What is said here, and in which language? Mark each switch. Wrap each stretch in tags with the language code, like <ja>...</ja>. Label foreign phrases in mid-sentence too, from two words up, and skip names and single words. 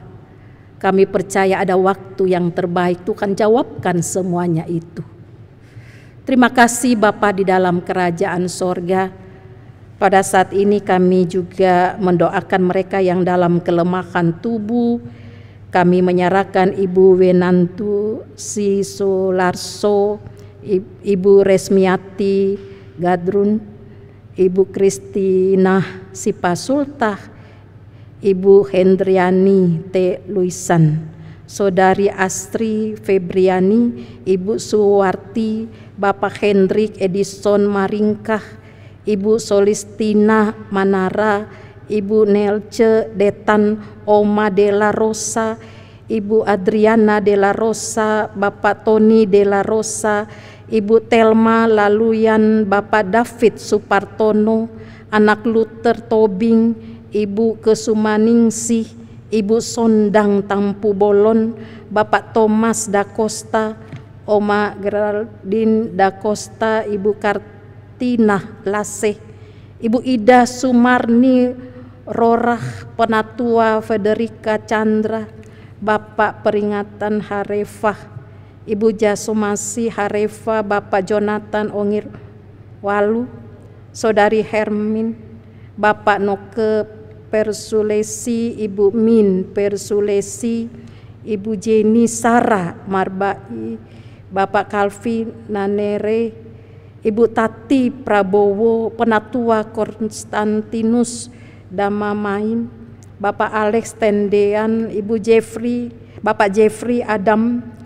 <id>Kami percaya ada waktu yang terbaik, Tuhan jawabkan semuanya itu. Terima kasih Bapa di dalam kerajaan sorga. Pada saat ini kami juga mendoakan mereka yang dalam kelemahan tubuh. Kami menyerahkan Ibu Wenantu Sisolarso, Ibu Resmiati Gadrun, Ibu Kristina Sipasultah, Ibu Hendriani T. Luisan, Saudari Astri Febriani, Ibu Suwarti, Bapak Hendrik Edison Maringkah, Ibu Solistina Manara, Ibu Nelce Detan Oma de la Rosa, Ibu Adriana de la Rosa, Bapak Tony de la Rosa, Ibu Telma Laluyan, Bapak David Supartono, Anak Luther Tobing, Ibu Kesumaningsih, Ibu Sondang Tampu Bolon, Bapak Thomas da Costa, Oma Geraldine da Costa, Ibu Kartina Laseh, Ibu Ida Sumarni Rorah, Penatua Federica Chandra, Bapak Peringatan Harefah, Ibu Jasumasi Harefah, Bapak Jonathan Ongir Walu, Saudari Hermin, Bapak Noke Persulesi, Ibu Min Persulesi, Ibu Jenny Sarah Marbai, Bapak Kalvi Nanere, Ibu Tati Prabowo, Penatua Konstantinus Damamain, Bapak Alex Tendean, Ibu Jeffrey, Bapak Jeffrey Adam,</id>